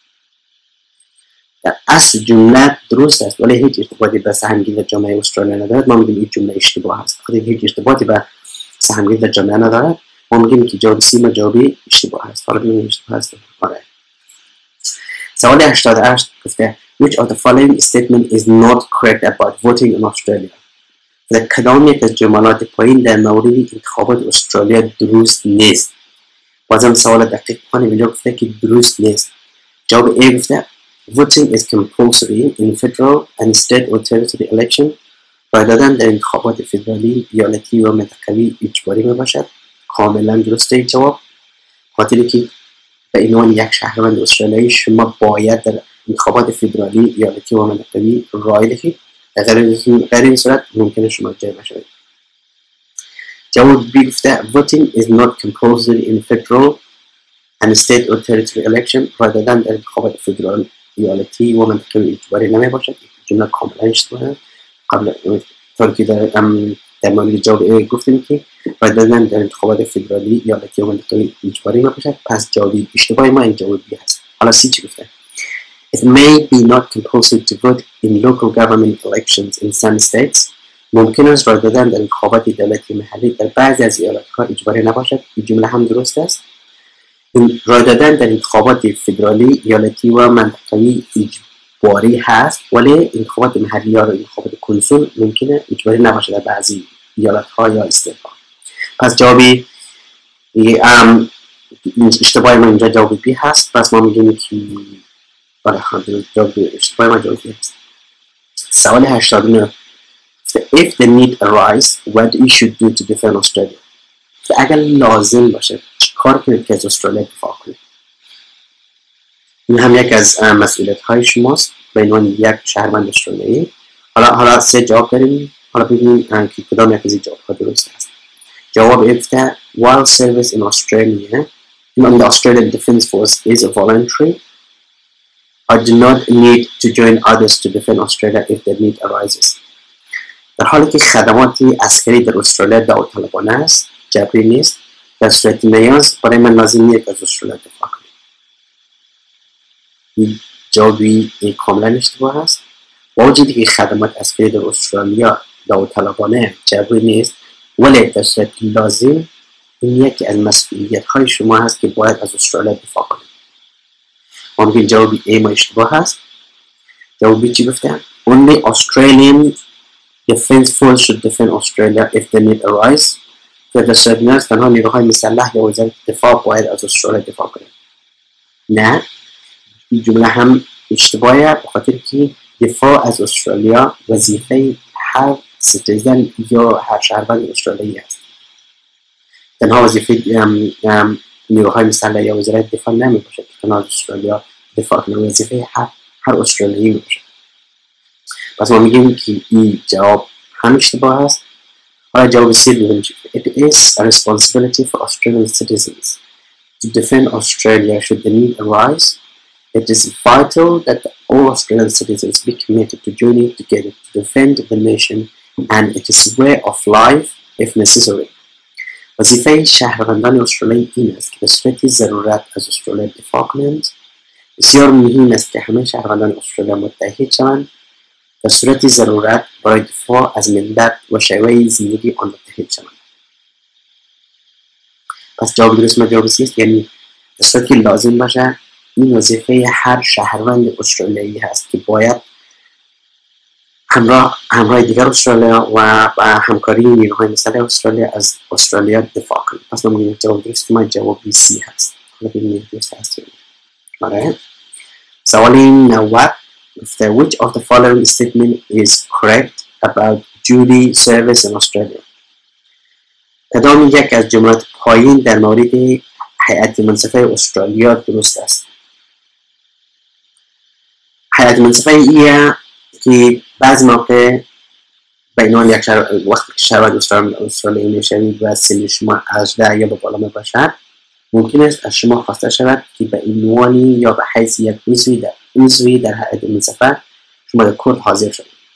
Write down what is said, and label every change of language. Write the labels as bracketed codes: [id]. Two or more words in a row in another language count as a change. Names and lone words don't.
[fa] در اصل جمله درست است ولی هیچ ارتباطی به سهمگیری در جامعه استرالیا ندارد. ما میگیم این جمله اشتباه است بخاطر که هیچ ارتباطی به سهمگیری در جامعه ندارد. ما میگیم که جواب C ما جوابی اشتباه است. حالا ببینیم اشتباه است. سوال 88 گفته [en] which of the following statement is not correct about voting in Australia. [fa] در کدام یک از جملات پایین در مورد انتخابات استرالیا درست نیست؟ بازم سوال دقیق کنیم. اینجا گفته که درست نیست. جواب A گفته [en] voting is compulsory in federal and state or territory election. [fa] رای دادن در انتخابات فدرالی، ایالتی و منطقوی اجباری میباشد. کاملا درسته جواب، خاطر که به عنوان یک شهروند استرالیایی شما باید در انتخابات فدرالی، ایالتی و منطقوی رای دهید. غیر این صورت ممکنه شما جای نشوید. جواب B گفته [en] voting is not compulsory in federal and state or territory election. [fa] رای دادن در انتخابات فدرال، ایالتی و منطقوی اجباری نمی باشد. جمله کاملا اشتباهه. قبل طور که در مورد جواب A گفتیم که رای دادن در انتخابات فدرالی، ایالتی و منطقوی اجباری می باشد. پس جوابی اشتباهی ما این جواب B هست. حالا C چی گفته؟ [en] It may be not compulsory to vote in local government elections in some states. [fa] ممکن است رای دادن در انتخابات دولتی محلی در بعضی از ایالت‌ها اجباری نباشد. این جمله هم درست است. رای دادن در انتخابات فدرالی، ایالتی و منطقوی اجباری هست، ولی انتخابات محلی یا انتخابات کنسول ممکنه اجباری نباشد در بعضی ایالت‌ها یا استیت‌ها. پس جوابی اشتباهی ما اینجا جواب B هست. پس ما میگیم که اشتباهی ما جواب B هست. [en] سوال 89 if the need arise what you should do to defend Australia. [fa] اگر لازم باشه کار کنید که از استرالیا دفاع کنید. این هم یک از مسئولیت های شماست به عنوان یک شهروند استرالیایی. حالا 3 جواب داریم. حالا ببینیم که کدام یک از این جواب ها درست است. جواب افتاد [en] while service in Australia in the Australian Defence Force is voluntary, I do not need to join others to defend Australia if the need arises. [fa] در حالی که خدمات عسکری در استرالیا داوطلبانه است، جبری نیست، در صورت نیاز برای من لازم نیست از استرالیا دفاع کنم. این جوابی کاملا اشتباه است. با وجودی که خدمات عسکری در استرالیا داوطلبانه جبری نیست، ولی در صورت لازم این یکی از مسئولیت های شما هست که باید از استرالیا دفاع کنید. ما میگیم جوابی A ما اشتباه هست. جواب B چی گفته؟ [en] Only Australian defense force should defend Australia if the need arise. [fa] که در صورت نیاز تنها نیروهای مسلح یا وزارت دفاع باید از استرالیا دفاع کنه. نه، این جمله هم اشتباهه، به خاطر که دفاع از استرالیا وظیفه هر سیتیزن یا هر شهروند استرالیایی است. تنها وظیفه نیروهای مسلح یا وزارت دفاع نمی باشد که تنها از استرالیا دفاع کنه، وظیفه هر استرالیایی می باشد. پس ما میگیم که این جواب هم اشتباه است. حالا جواب C ببینیم. [en] It is a responsibility for Australian citizens to defend Australia should the need arise. It is vital that all Australian citizens be committed to joining together to defend the nation and its way of life if necessary. [fa] وظیفه شهروندان استرالیا این است که به صورت ضرورت از استرالیا دفاع کنند. بسیار مهم است که همه شهروندان استرالیا متحد شوند به صورت ضرورت برای دفاع از ملت و شیوه زندگی آن متحد شوند. پس جواب درست ما جواب C است، یعنی به صورتی لازم باشه این وظیفه هر شهروند استرالیایی هست که باید همراه دیگر استرالیا و با همکاری نیروهای مسلح استرالیا از استرالیا دفاع کنه. پس ما میگیم جواب درست ما جواب C هست. حالا ببینیم درست هست. آره. [en] سوال 90 which of the following statement is correct about duty service in Australia؟ [fa] کدام یک از جملات پایین در مورد هیئت منصفه استرالیا درست است؟ هیئت منصفه ایه که بعض موقع بینان یک وقتی که شهروند استرالیا میشوید و سن شما 18 یا به بالا میباشد، ممکن است از شما خواسته شود که به عنوانی یا به حیث یک عضوی در هیئت منصفه شما در کورت حاضر شوید.